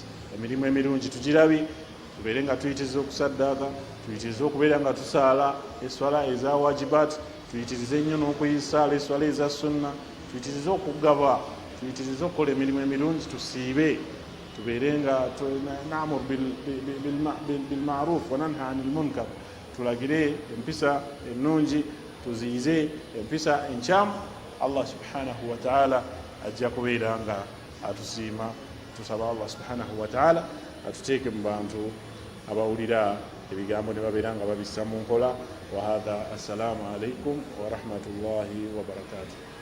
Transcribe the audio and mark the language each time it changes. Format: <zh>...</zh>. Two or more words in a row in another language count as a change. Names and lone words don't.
<lg>Emirimu emirungi tugirabe, tubeere nga tuyitiriza okusaddaaka, tuyitiriza okubeera nga tusaala eswala eza wajibat, tuyitirize nnyo n'okuyisaala eswala eza sunna, tuyitirize okugaba, tuyitirize okukola emirimu emirungi, tusiibe, tubeere nga</lg> <ar>نأمر بالمعروف وننهى عن المنكر,</ar> <lg>tulagire empisa ennungi, tuziyize empisa enkyamu.</lg> <ar>الله سبحانه وتعالى</ar> <lg>ajja kubeera nga atusiima. Tusaba</lg> <ar>الله سبحانه وتعالى</ar> <lg>atuteeke mu bantu abawulira ebigambo ne babeera nga babissa mu nkola.</lg> <ar>وهذا، السلام عليكم ورحمة الله وبركاته.</ar>